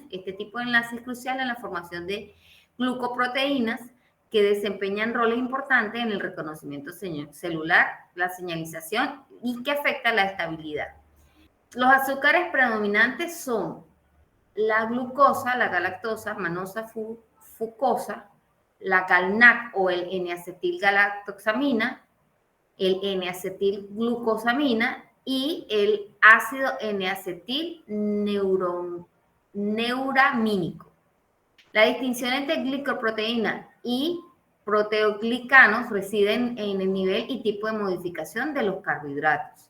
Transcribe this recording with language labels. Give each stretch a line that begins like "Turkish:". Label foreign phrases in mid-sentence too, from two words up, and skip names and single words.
Spanish: Este tipo de enlace es crucial en la formación de glucoproteínas que desempeñan roles importantes en el reconocimiento celular, la señalización y que afecta la estabilidad. Los azúcares predominantes son la glucosa, la galactosa, manosa, fucosa, la GalNAc o el N-acetilgalactosamina, el N-acetilglucosamina y el ácido N-acetilneuramínico. La distinción entre glicoproteína y proteoglicanos reside en el nivel y tipo de modificación de los carbohidratos.